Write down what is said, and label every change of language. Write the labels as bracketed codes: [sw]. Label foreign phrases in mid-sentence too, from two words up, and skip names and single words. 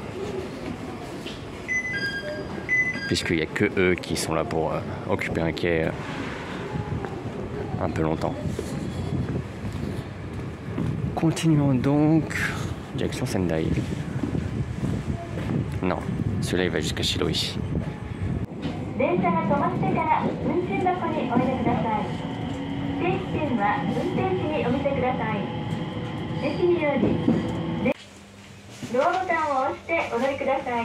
[fr] Puisqu'il n'y a que eux qui sont là pour occuper un quai un peu longtemps. Continuons donc, direction Sendai. Non, celui-là il va jusqu'à Shiroishi. [ja] 電車が止まってから運賃箱にお入れください。定期券は運転士にお見せください。駅によりドアボタンを押してお乗りください。